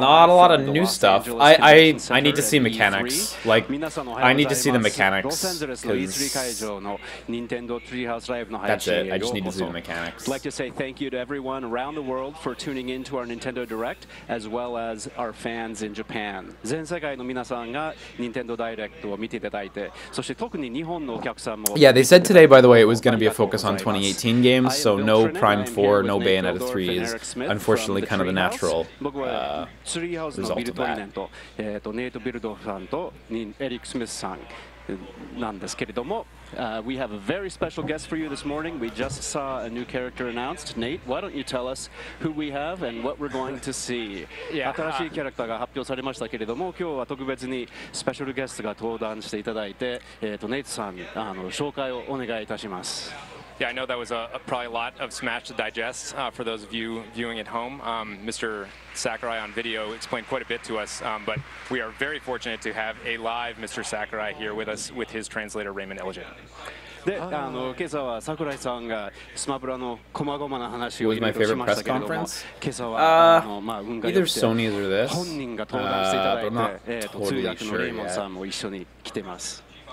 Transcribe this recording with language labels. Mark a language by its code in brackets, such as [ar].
[en] Not a lot of new stuff. I need to see mechanics. Like, I need to see the mechanics. That's it. I just need to see the mechanics. I'd like to say thank you to everyone around the world for tuning in to our Nintendo Direct, as well as our fans in Japan. [ja] 全世界の皆さんが Nintendo Direct を見ていただいて、そして特に日本のお客さんも [en] Yeah, they said today, by the way, it was going to be a focus on 2018 games, so no Prime 4, no Bayonetta 3 is unfortunately kind of the natural result of that. [ja] ネイト・ビルドさんとエリック・スミスさんなんですけれども、 [en] we have a very special guest for you this morning. We just saw a new character announced. Nate, why don't you tell us who we have and what we're going to see? [ja] 新しいキャラクターが発表されましたけれども、今日は特別にスペシャルゲストが登壇していただいて、ネイトさん、紹介をお願いいたします。 [en] Yeah, I know that was probably a lot of Smash to digest for those of you viewing at home. Mr. Sakurai on video explained quite a bit to us, but we are very fortunate to have a live Mr. Sakurai here with us with his translator, Raymond Elgin. [ja] で、今朝は桜井さんがスマブラの細々な話をいろいろしましたけれども、今朝は運が良くて本人が登壇していただいて、通訳のレイモンさんも一緒に来てます。